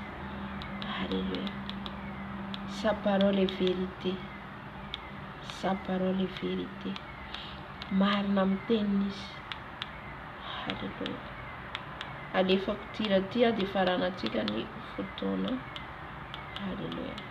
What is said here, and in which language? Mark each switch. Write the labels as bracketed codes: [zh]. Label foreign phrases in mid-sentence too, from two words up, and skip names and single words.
[fr] Alléluia. Sa parole est vérité, sa parole est vérité. [mg] Marina amin'ny teniny izy. [fr] Alléluia. [mg] Alefako tiraty dia faranantsika ny fotoana. [fr] Alléluia.